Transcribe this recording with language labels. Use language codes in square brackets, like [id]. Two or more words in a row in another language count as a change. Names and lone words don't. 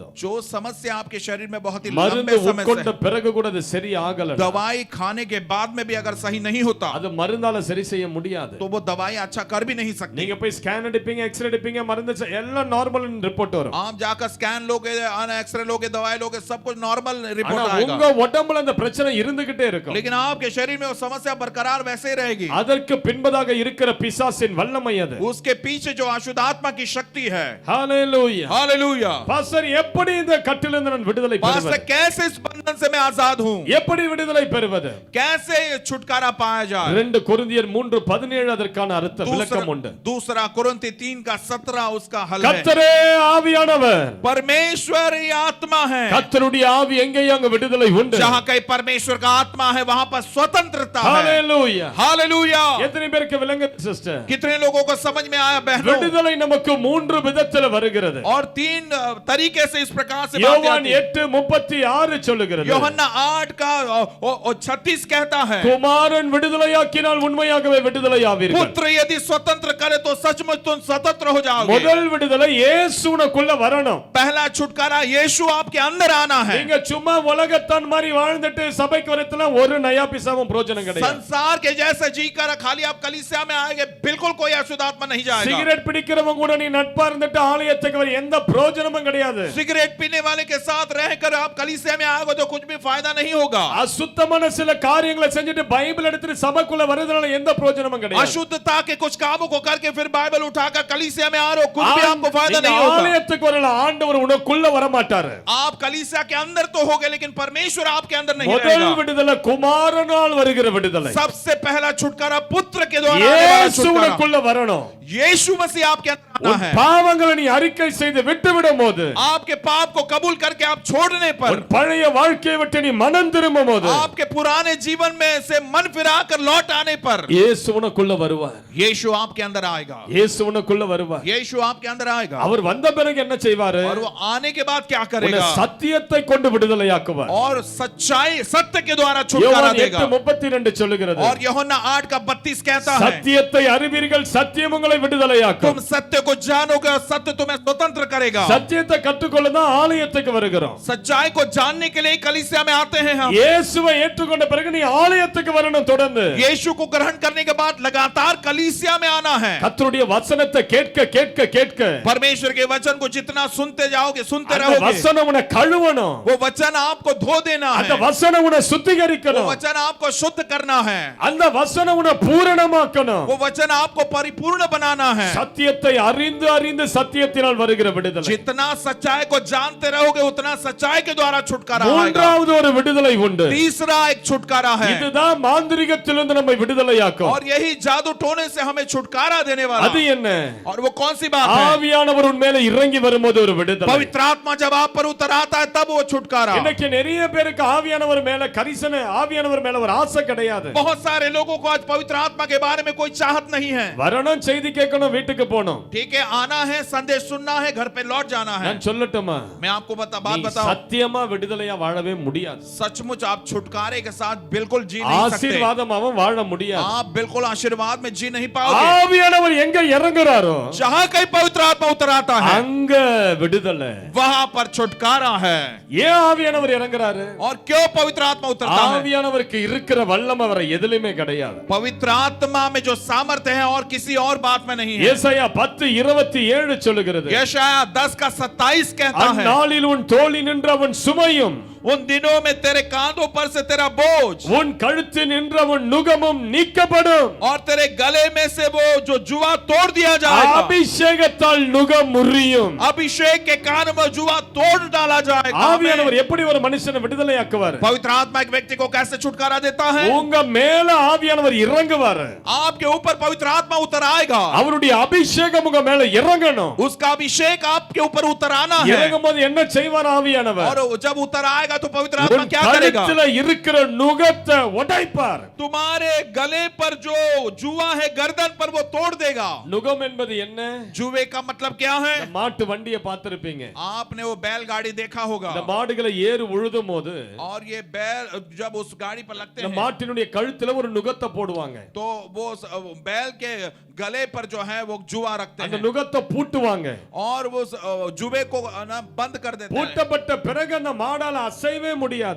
[hi] जो समस्या आपके शरीर में बहुत ही [ta] மருந்து [hi] लंबे समय [ta] உட்கொண்ட [hi] से, [ta] பிறகு கூட அது சரி ஆகல [hi] दवाई खाने के बाद में भी अगर सही नहीं होता, [ta] அது மருந்தால சரி செய்ய முடியாது [hi] तो वो दवाई अच्छा कर भी नहीं सकती। [ta] நீங்க போய் ஸ்கேன் எடுப்பீங்க எக்ஸ்ரே எடுப்பீங்க மருந்து எல்லாம் [en] normal report [ta] வரும் [hi] आप जाकर स्कैन लोगे, एक्सरे लोगे, दवाई लोगे, सब कुछ नॉर्मल [ta] ஆனா [hi] रिपोर्ट [ta] உங்க [hi] आएगा, [ta] உடம்புல அந்த பிரச்சனை இருந்துகிட்டே இருக்கும் [hi] लेकिन आपके शरीर में वो समस्या बरकरार वैसे ही रहेगी। [ta] அதற்கு பின்பதாக இருக்கிற பிசாசின் வல்லமை அது [hi] उसके पीछे जो अशुद्ध आत्मा की शक्ति है। [ta] ஹalleluya [hi] हालेलुया। [ta] பாஸ்டர் எப்படி இந்த கட்டிலிருந்து நான் விடுதலை [hi] पास्टर [ta] பெறுவது [hi] कैसे इस बंधन से मैं आजाद हूं, [ta] எப்படி விடுதலை பெறுவது [hi] कैसे ये छुटकारा पाया जाए। [ta] 2 கொரிந்தியர் 3:17 அதற்கான அர்த்த விளக்கம் உண்டு [hi] दूसरा कुरिन्ती 3:17 उसका हल है। [ta] கர்த்தரே ஆவியானவர் [hi] परमेश्वर ही आत्मा है, [ta] கர்த்தருடைய ஆவி எங்கேயும் அங்க விடுதலை உண்டு [hi] जहां कहीं परमेश्वर का आत्मा है वहां पर स्वतंत्रता है। [ta] ஹalleluya [hi] हालेलुया। [ta] எத்தனை பேருக்கு விளங்குது சிஸ்டர் [hi] कितने लोगों को समझ में आया बहनों? [ta] விடுதலை நமக்கு 3 விதத்துல வருகிறது [hi] और 3 तरीके से इस प्रकार से बात [ta] யோவான் [hi] आती है। [ta] 8:36 சொல்லுகிறது [hi] யோहन्ना 8 का 36 कहता है, [ta] குமாரன் விடுதலையாக்கினால் உண்மையாகவே விடுதலையாவீர்கள் [hi] पुत्र यदि स्वतंत्र करे तो सचमुच तुम स्वतंत्र हो जाओगे। [ta] முதல் விடுதலை இயேசுவுக்குள்ள வரணும் [hi] पहला छुटकारा यीशु आपके अंदर आना है। [ta] நீங்க சும்மா உலகத்தான் மாதிரி வாழ்ந்துட்டு சபைக்கு வரதுல ஒரு நயா பிசாவும் பிரயோஜனம் கிடையாது [hi] संसार के जैसे जी कर खाली आप कलीसिया में आएंगे, बिल्कुल कोई अशुद्ध आत्मा नहीं जाएगा। [ta] சிகரெட் பிடிக்கிறவங்க கூட நீ நட்பா இருந்துட்டு ஆலயத்துக்கு வர எந்த பிரயோஜனமும் கிடையாது [hi] सिगरेट पीने वाले के साथ रहकर आप कलीसिया में आओगे तो कुछ भी फायदा नहीं होगा। [ta] அசுத்தமான சில காரியங்களை செஞ்சுட்டு பைபிள் எடுத்துட்டு சபைக்குள்ள வரதுனால எந்த பிரயோஜனமும் கிடையாது [hi] अशुद्धता के कुछ कामों को करके फिर बाइबल उठाकर कलीसिया में आ रहे हो, कुछ भी आपको फायदा नहीं होगा। [ta] ஆலயத்துக்கு வரல ஆண்டவர் உனக்குள்ள வர மாட்டாரு [hi] आप कलीसिया के अंदर तो होगे लेकिन परमेश्वर आपके अंदर नहीं [ta] முதல் [hi] रहेगा। [ta] விடுதலை குமாரனால் வருகிற விடுதலை [hi] सबसे पहला छुटकारा पुत्र के द्वारा आने वाला छुटकारा। [ta] இயேசுவுக்குள்ள வரணும் [hi] यीशु मसीह आपके अंदर आना [ta] உன் [hi] है। [ta] பாவங்களை நீ அறிக்கை செய்து விட்டு விடும்போது [hi] आपके पाप को कबूल करके आप छोड़ने पर, [ta] உன் பழைய வாழ்க்கையை விட்டு நீ மனம் திரும்பும்போது [hi] आपके पुराने जीवन में से मन फिराकर लौट आने पर [ta] இயேசு உனக்குள்ள வருவார் [hi] यीशु आपके अंदर आएगा। [ta] இயேசு உனக்குள்ள வருவார் [hi] यीशु आपके अंदर आएगा [ta] அவர் வந்த பிறகு என்ன செய்வாரு [hi] और वो आने के बाद क्या [ta] உன்னை [hi] करेगा? [ta] சத்தியத்தை கொண்டு விடுதலையாக்குவார் [hi] और सच्चाई सत्य के द्वारा छुटकारा [ta] யோவான் [hi] देगा। [ta] 8:32 சொல்லுகிறது [hi] और यूहन्ना 8 का 32 कहता है, [ta] சத்தியத்தை அறிவீர்கள் சத்தியம் உங்களை விடுதலையாக்கும் [hi] तुम सत्य को जानोगे और सत्य तुम्हें स्वतंत्र करेगा। [ta] சத்தியத்தை கற்றுக்கொள்ள தான் ஆலயத்துக்கு வருகிறோம் [hi] सच्चाई को जानने के लिए कलीसिया में आते हैं हम। [ta] இயேசுவை ஏற்றுக்கொண்ட பிறகு நீ ஆலயத்துக்கு வரணும் தொடர்ந்து [hi] यीशु को ग्रहण करने के बाद लगातार कलीसिया में आना है। [ta] கர்த்தருடைய வசனத்தை கேட்க கேட்க கேட்க [hi] परमेश्वर के वचन को जितना सुनते जाओगे, सुनते [ta] அந்த [hi] रहोगे, [ta] வசனம் உன்னை கழுவணும் [hi] वो वचन आपको धो देना [ta] அந்த [hi] है, [ta] வசனம் உன்னை [hi] वो [ta] சுத்திகரிக்கணும் [hi] वचन आपको शुद्ध करना है, [ta] அந்த வசனம் உன்னை பூரணமாக்கணும் [hi] वो वचन आपको परिपूर्ण बनाना है। [ta] சத்தியத்தை அறிந்து அறிந்து சத்தியத்தினால் வருகிற விடுதலை [hi] जितना सच्चाई को जानते रहोगे उतना सच्चाई के द्वारा छुटकारा आएगा। [ta] மூன்றாவது ஒரு விடுதலை உண்டு [hi] तीसरा एक छुटकारा है, [ta] இதுதான் மாந்திரிகத்திலிருந்து நம்மை விடுதலையாக்கும் [hi] और यही जादू टोने से हमें छुटकारा देने वाला। [ta] அது என்ன [hi] और वो कौन सी बात है? [ta] ஆவியானவர் உன் மேல இறங்கி வரும்போது ஒரு விடுதலை [hi] पवित्र आत्मा जब आप पर उतर आता है तब वो छुटकारा। [ta] இன்னைக்கு நிறைய பேருக்கு ஆவியானவர் மேல கரிசனை ஆவியானவர் மேல ஒரு ஆசை கிடையாது [hi] बहुत सारे लोगों को आज पवित्र आत्मा के बारे में कोई चाहत नहीं है। [ta] வரணும் செய்தி கேட்கணும் வீட்டுக்கு போகணும் [hi] ठीक है, आना है, संदेश सुनना है, घर पे लौट जाना है। [ta] நான் சொல்லட்டுமா [hi] मैं आपको बात [ta] நீ [hi] बताऊं, [ta] சத்தியமா விடுதலையா வாழவே முடியாது [hi] सचमुच आप छुटकारे के साथ बिल्कुल जी नहीं सकते। [ta] ஆசீர்வாதமாவும் வாழ முடியாது [hi] आप बिल्कुल आशीर्वाद बाद में जी नहीं पाओगे। [ta] ஆவியானவர் எங்க இறங்குறாரோ [hi] जहां कहीं पवित्र आत्मा उतर आता है [ta] அங்க விடுதலை. [hi] वहां पर छुटकारा है। [ta] ஏன் ஆவியானவர் இறங்குறாரு? [hi] और क्यों पवित्र आत्मा उतरता है? [ta] ஆவியானவருக்கு இருக்கிற வல்லமை வேற எதிலுமே கிடையாது. [hi] पवित्र आत्मा में जो सामर्थ्य है और किसी और बात में नहीं है। [ta] ஏசாயா 10:27 சொல்லுகிறது, [hi] यशायाह 10 का 27 कहता है, [ta] அந்நாளில் உன் தோளில் நின்றவன் சுமையும் [hi] उन दिनों में तेरे कांधों पर से तेरा बोझ [ta] உன் கழுத்தில் நின்றவன் நுகமும் நீக்கப்படும். [hi] और तेरे गले में से वो जो जुआ तोड़ दिया जाएगा। [ta] அபிஷேகத்தால் நுகம் முறியும். [hi] अभिषेक के कान में जुआ तोड़ डाला जाएगा। [ta] ஆவியானவர் எப்படி ஒரு மனுஷனை விடுதலையாக்குவார்? [hi] पवित्र आत्मा एक व्यक्ति को कैसे छुटकारा देता है? [ta] உங்க மேல ஆவியானவர் இறங்குவார். [hi] आपके ऊपर पवित्र आत्मा उतर आएगा। [ta] அவருடைய அபிஷேகம் உங்க மேல இறங்கணும். [hi] उसका अभिषेक आपके ऊपर उतर आना है। [ta] இறங்கும்போது என்ன செய்வார் ஆவியானவர்? [hi] और जब उतर आएगा तो पवित्र आत्मा क्या करेगा? [ta] கழுத்துல இருக்கிற நுகத்தை உடைப்பார். [hi] तुम्हारे गले पर जो जुआ है गर्दन पर वो तोड़ देगा। [ta] நுகம் என்பது என்ன? [hi] जुए का मतलब क्या है? [ta] இந்த மாட்டு வண்டியை பார்த்திருப்பீங்க. [hi] आपने वो बैलगाड़ी देखा होगा। [ta] இந்த மாடுகளை ஏறு உழுதும் போது [hi] और ये बैल जब उस गाड़ी पर लगते [ta] இந்த [hi] हैं [ta] மாட்டினுடைய கழுத்துல ஒரு நுகத்தை போடுவாங்க. [hi] तो वो बैल के गले पर जो है वो जुआ रखते [ta] அந்த [hi] हैं [ta] நுகத்தை பூட்டுவாங்க. [hi] और वो जुए को ना बंद कर देते हैं। [ta] பூட்டப்பட்ட பிறகு அந்த மாடால அசையவே முடியாது.